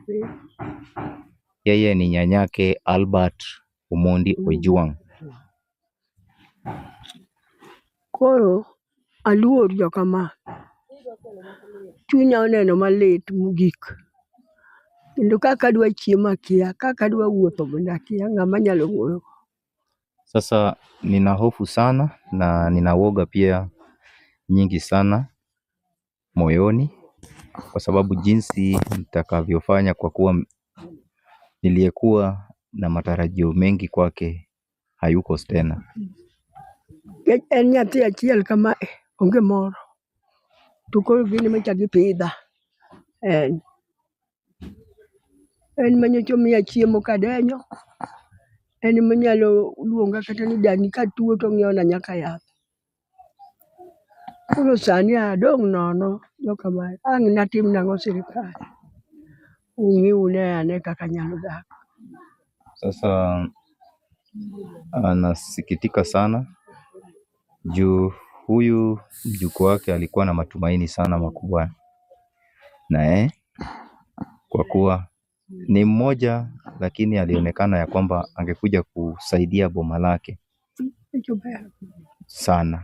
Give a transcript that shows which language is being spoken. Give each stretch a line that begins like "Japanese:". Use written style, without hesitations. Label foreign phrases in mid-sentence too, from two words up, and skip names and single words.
Swahili: Yeye ni nyanyake Albert Omondi Ojwang.
Luo (Kenya and Tanzania): Koro aluor jokama. Chunya oneno malit mogik. Kendo kaka adwa chiemo akia, kaka adwa wuotho bende akia, ng'ama nyalo wuoyo.
Swahili: Sasa nina hofu sana na nina woga pia nyingi sana moyoni, kwa sababu jinsi nitakavyofanya, kwa kuwa niliyekuwa na matarajio mengi kwake hayuko tena.
Luo (Kenya and Tanzania): En nyathi achiel kama onge moro. To koro gini machagi pidha. En manyocha miya chiemo kadenyo. En manyalo luonga kata ni dani katuo to ng'iewona nyaka yath. Koro sani adong' nono jokama. Ang' natim nang'o sirikal. Ung'iu ane kaka nyalo dak.
Swahili: Sasa anasikitika sana juu huyu mjukuu wake alikuwa na matumaini sana makubwa naye, kwa kuwa ni mmoja, lakini alionekana ya kwamba angekuja kusaidia boma lake sana.